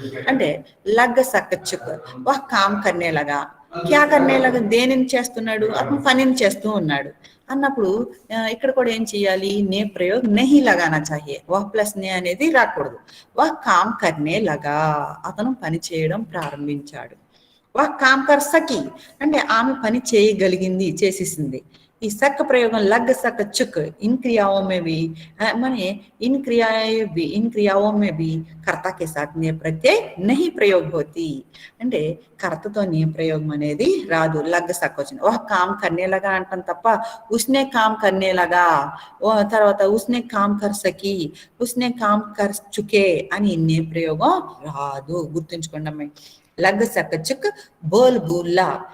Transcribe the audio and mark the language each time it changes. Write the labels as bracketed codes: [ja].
[te] అంటే [hi] लग सक चुक वह काम करने लगा. क्या करने लगा? [te] దేనిని చేస్తున్నాడు? అతను పనిని చేస్తూ ఉన్నాడు అన్నప్పుడు ఇక్కడ కూడా ఏం చేయాలి? [hi] నే ప్రయోగ్ నహీ లగానా చాహియే. [te] వహ్ ప్లస్ నే అనేది రాకూడదు. [hi] వహ్ కామ్ కర్నే లగా, [te] అతను పని చేయడం ప్రారంభించాడు. [hi] వహ్ కామ్ కర్ సకి [te] అంటే ఆమె పని చేయగలిగింది, చేసేసింది. ఈ సక్ ప్రయోగం లగ్ సక్ చుక్ ఇన్ [hi] క్రియాओं में भी माने इन क्रियाओं में भी कर्ता के साथ ने प्रत्यय नहीं प्रयोग होती. [te] అంటే కర్తతో నే ప్రయోగం అనేది రాదు. లగ్ సక్ వచ్చింది. [hi] వహ్ కామ్ కర్నే లగా [te] అంటాం తప్ప [hi] ఉస్నే కామ్ కర్నే లగా, [te] తర్వాత [hi] ఉస్నే కామ్ కర్ సకి, ఉస్నే కామ్ కర్ చుకే [te] అని నే ప్రయోగం రాదు. గుర్తుంచుకోండి అమ్మాయి. లగ్ సక్ చుక్ బోల్ బూల్లా,